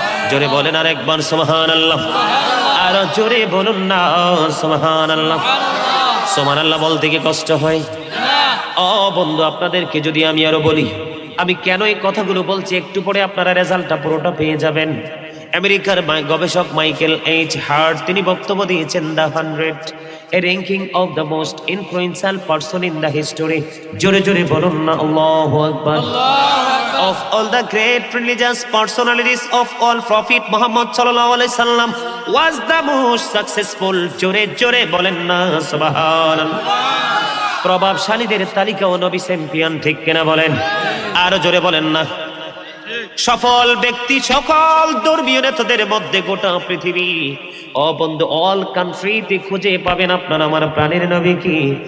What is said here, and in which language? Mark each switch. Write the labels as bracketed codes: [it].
[bn] জোরে বলেন আর একবার সুবহানাল্লাহ। আর জোরে বলুন না সুবহানাল্লাহ। সুবহানাল্লাহ বলতে কি কষ্ট হয়? ও বন্ধু, আপনাদেরকে যদি আমি আরো বলি, আমি কেন এই কথাগুলো বলছি, একটু পরে আপনারা রেজাল্টটা পুরোটা পেয়ে যাবেন। আমেরিকার গবেষক মাইকেল এইচ হার্ট তিনি বক্তব্য দিয়েছেন, [en] The 100 a ranking of the most influential person in the history. [bn] জোরে জোরে বলুন না আল্লাহু আকবার। [en] Of all the great religious personalities of all, Prophet Muhammad sallallahu alaihi wasallam was the most successful. [bn] জোরে জোরে বলেন না সুবহানাল্লাহ। প্রভাবশালীদের তালিকা ও নবী চ্যাম্পিয়ন, ঠিক কিনা বলেন? আরো জোরে বলেন না। সফল ব্যক্তি, সকল ধর্মীয় নেতাদের মধ্যে গোটা পৃথিবী, ও বন্ধু, অল কান্ট্রিতে খুঁজে পাবেন আপনার আমার প্রাণের নবী কি।